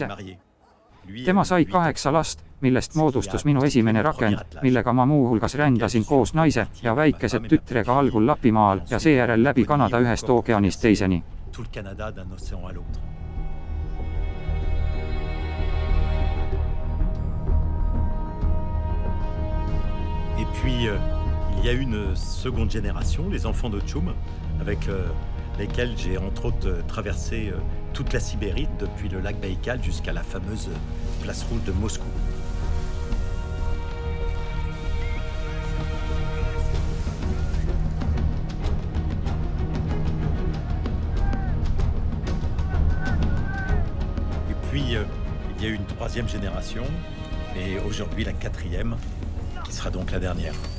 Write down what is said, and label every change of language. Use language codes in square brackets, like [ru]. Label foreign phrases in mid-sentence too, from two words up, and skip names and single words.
[et] Tema sai 8 last, millest moodustus minu esimene rakend, millega ma muuhulgas rändasin koos naise ja väikese tütrega algul Lapimaal ja seejärel läbi Kanada ühest ookeanist teiseni. [fr] Et puis, il y a une seconde génération, les enfants d'Otchoum, avec lesquels j'ai entre autres traversé toute la Sibérie, depuis le lac Baïkal jusqu'à la fameuse place rouge de Moscou. Et puis, il y a eu une 3e génération, et aujourd'hui la 4e, qui sera donc la dernière.